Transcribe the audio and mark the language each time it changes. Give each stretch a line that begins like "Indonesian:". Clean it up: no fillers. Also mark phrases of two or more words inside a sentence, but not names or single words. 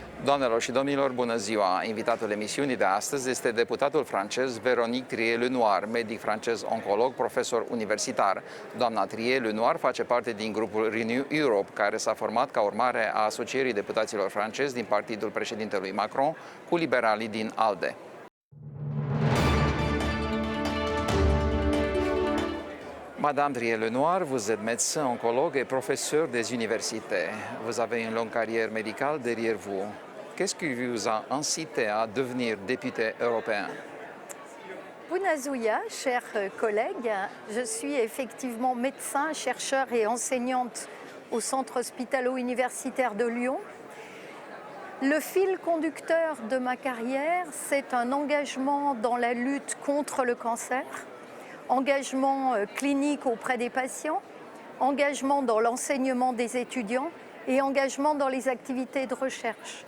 Romanian: Doamnelor și domnilor, bună ziua! Invitatul emisiunii de astăzi este deputatul francez Véronique Trier-Lenoir, medic francez oncolog, profesor universitar. Doamna Trier-Lenoir face parte din grupul Renew Europe, care s-a format ca urmare a asocierii deputaților francezi din partidul președintelui Macron cu liberalii din ALDE.
French: Madame Trier-Lenoir, vous êtes médecin oncologue et professeur des universités. Vous avez une longue carrière médicale derrière vous. Qu'est-ce qui vous a incité à devenir député européen?
Romanian: Bună ziua,
French: chers collègues. Je suis effectivement médecin, chercheur et enseignante au Centre hospitalo-universitaire de Lyon. Le fil conducteur de ma carrière, c'est un engagement dans la lutte contre le cancer, engagement clinique auprès des patients, engagement dans l'enseignement des étudiants et engagement dans les activités de recherche.